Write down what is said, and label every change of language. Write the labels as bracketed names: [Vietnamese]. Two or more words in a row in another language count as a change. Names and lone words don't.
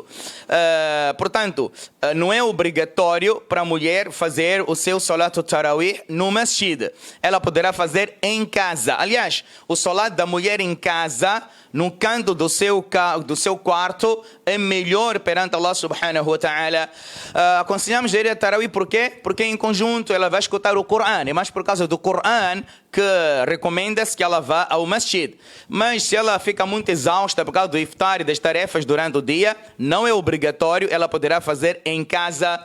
[Portuguese] Portanto, não é obrigatório para a mulher fazer o seu [Arabic] صلاة التراويح [Portuguese] no masjid. Ela poderá fazer em casa. Aliás, o Salat da mulher em casa, no canto do seu quarto, é melhor perante Allah [Arabic] سبحانه وتعالى. [Portuguese] Aconselhamos a ir a Tarawih, por quê? Porque em conjunto ela vai escutar o Coran. É mais por causa do Coran que recomenda-se que ela vá ao masjid. Mas se ela fica muito exausta por causa do iftar e das tarefas durante o dia, não é obrigatório, ela poderá fazer em casa.